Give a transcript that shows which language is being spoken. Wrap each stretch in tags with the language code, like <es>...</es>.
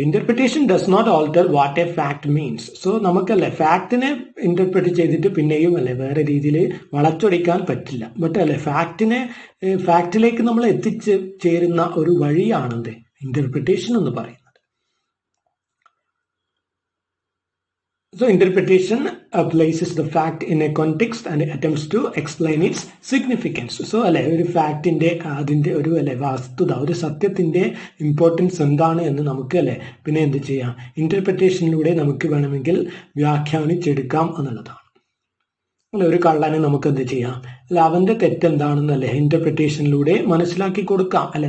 <en>Interpretation does not alter what a fact means.</en> <ml>So നമുക്കല്ലേ ഫാക്ടിനെ interpret ചെയ്തിട്ട് പിന്നെയും വേറെ രീതിയിൽ വളച്ചൊടിക്കാൻ പറ്റില്ല. ബട്ട് ഫാക്ടിലേക്ക് നമ്മൾ ചേരുന്ന ഒരു വഴിയാണെന്ത് ഇന്റർപ്രിറ്റേഷൻ എന്ന് പറയുന്നത്.</ml> <en>So interpretation places the fact in a context and attempts to explain its significance.</en> <ml>So ഒരു ഫാക്ടിന്റെ അതിന്റെ ഒരു വസ്തുത ഒരു സത്യത്തിന്റെ ഇമ്പോർട്ടൻസ് എന്താണ് എന്ന് നമുക്ക് പിന്നെ എന്ത് ചെയ്യാം? ഇന്റർപ്രിറ്റേഷനിലൂടെ നമുക്ക് വേണമെങ്കിൽ വ്യാഖ്യാനിച്ചെടുക്കാം എന്നുള്ളതാണ്. ഒരു കള്ളനെ നമുക്ക് എന്ത് ചെയ്യാം? അവന്റെ തെറ്റെന്താണെന്നല്ലേ ഇന്റർപ്രിറ്റേഷനിലൂടെ മനസ്സിലാക്കി കൊടുക്കാം.</ml>